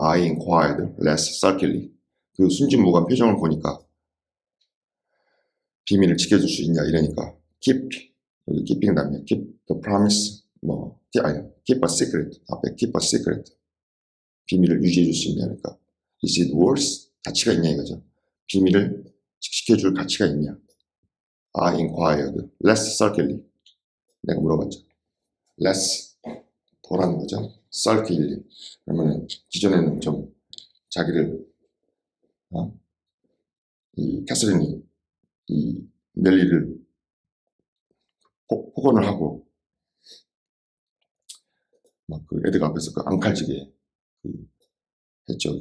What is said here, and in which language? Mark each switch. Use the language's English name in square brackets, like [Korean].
[English] I inquired less sulkily. [Korean] 그 순진무구한 표정을 보니까 비밀을 지켜줄 수 있냐 이러니까 keep, 여기 keeping 다음에 [English] keep the promise, keep a secret, [Korean] 앞에 [English] keep a secret, [Korean] 비밀을 유지해 줄 수 있냐 그러니까 [English] is it worth, [Korean] 가치가 있냐 이거죠. 비밀을 지켜줄 가치가 있냐. [English] I inquired less sulkily, [Korean] 내가 물어봤죠. less, 더라는 거죠. sulkily, 그러면 기존에는 좀 자기를 이 캐서린이 이 넬리를 폭언을 하고 막 그 애들 앞에서 그 앙칼지게 했죠.